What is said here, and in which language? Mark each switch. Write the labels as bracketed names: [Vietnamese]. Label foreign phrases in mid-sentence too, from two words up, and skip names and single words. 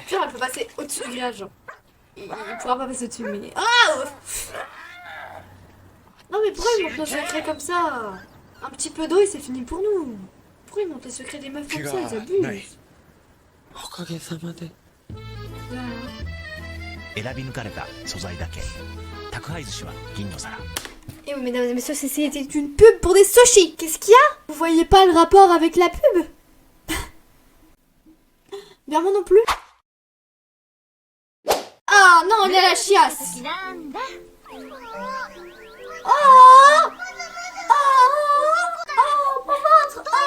[French] faut passer au-dessus du grillage, genre. Il pourra pas passer au-dessus, mais... Ah! Non mais pourquoi ils montrent nos secrets comme ça? Un petit peu d'eau et c'est fini pour nous. Pourquoi ils montrent les secrets des meufs comme ça? Ils abusent. [Japanese] おかげさまで。選び抜かれた素材だけ。宅配寿司は銀の皿。 [French] Et oui, mesdames et messieurs, c'était une pub pour des sushis. Qu'est-ce qu'il y a? Vous voyez pas le rapport avec la pub? Bien moi non plus. Ah non, il y a la chiasse. Oh, mon ventre.